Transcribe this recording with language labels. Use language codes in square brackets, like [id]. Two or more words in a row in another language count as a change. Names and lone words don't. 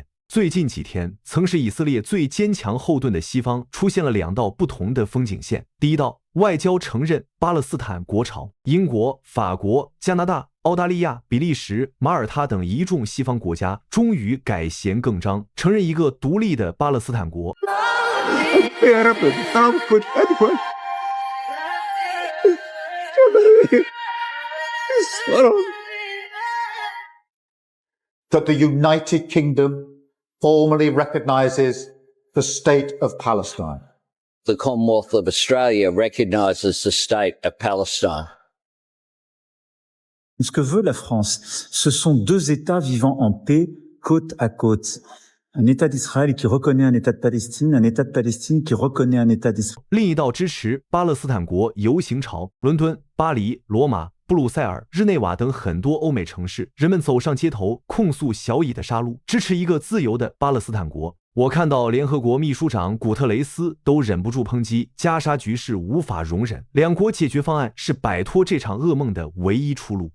[zh] 最近几天，曾是以色列最坚强后盾的西方出现了两道不同的风景线。第一道，外交承认巴勒斯坦国潮，英国、法国、加拿大、澳大利亚、比利时、马耳他等一众西方国家终于改弦更张，承认一个独立的巴勒斯坦国。 [en] That the United Kingdom formally recognises the state of Palestine. The Commonwealth of Australia recognises the state of Palestine. [fr] Ce que veut la France, ce sont deux États vivant en paix, côte à côte. Un État d'Israël qui reconnaît un État de Palestine, un État de Palestine qui reconnaît un État d'Israël. [zh] 另一道支持巴勒斯坦国游行潮，伦敦、巴黎、罗马、布鲁塞尔、日内瓦等很多欧美城市，人们走上街头控诉小以的杀戮，支持一个自由的巴勒斯坦国。我看到联合国秘书长古特雷斯都忍不住抨击加沙局势无法容忍，两国解决方案是摆脱这场噩梦的唯一出路。